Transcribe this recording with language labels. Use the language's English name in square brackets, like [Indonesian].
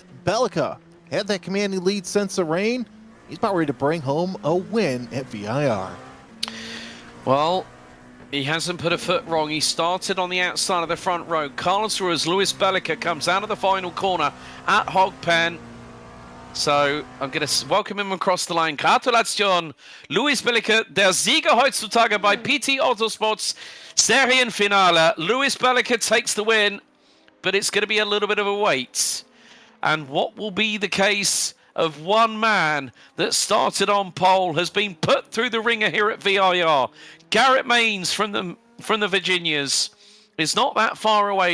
[English] Belliker had that commanding lead since the rain. He's about ready to bring home a win at VIR. Well, he hasn't put a foot wrong. He started on the outside of the front row. Carlos Ruiz, Lewis Belliker comes out of the final corner at Hogpen. So I'm going to welcome him across the line. [German] Gratulation, Lewis Belliker, der Sieger heutzutage bei PT Autosports Serienfinale. [English] Lewis Belliker takes the win, but it's going to be a little bit of a wait. And what will be the case of one man that started on pole has been put through the ringer here at VIR. Garrett Mains from the Virginias is not that far away.